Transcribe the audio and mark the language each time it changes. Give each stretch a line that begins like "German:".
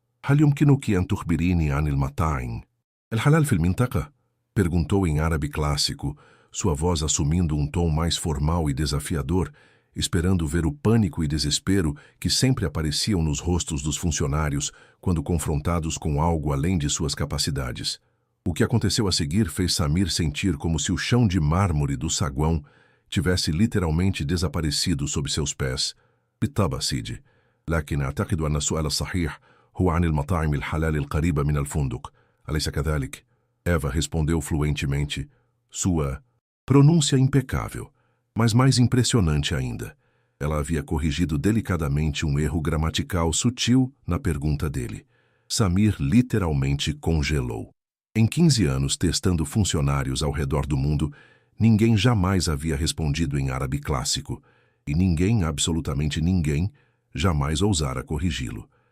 Arabic: هل يمكنك أن تخبريني عن المطاعم؟ الحلال في المنطقة؟
Portuguese: Perguntou em árabe clássico, sua voz assumindo um tom mais formal e desafiador, esperando ver o pânico e desespero que sempre apareciam nos rostos dos funcionários quando confrontados com algo além de suas capacidades. O que aconteceu a seguir fez Samir sentir como se o chão de mármore do saguão tivesse literalmente desaparecido sob seus pés.
Arabic: بالطبع سيدي، لكن أعتقد أن السؤال الصحيح هو عن المطاعم الحلال القريبة من الفندق، أليس كذلك؟
Portuguese: Eva respondeu fluentemente, sua pronúncia impecável, mas mais impressionante ainda. Ela havia corrigido delicadamente um erro gramatical sutil na pergunta dele. Samir literalmente congelou. Em 15 anos testando funcionários ao redor do mundo, ninguém jamais havia respondido em árabe clássico, e ninguém, absolutamente ninguém, jamais ousara corrigi-lo.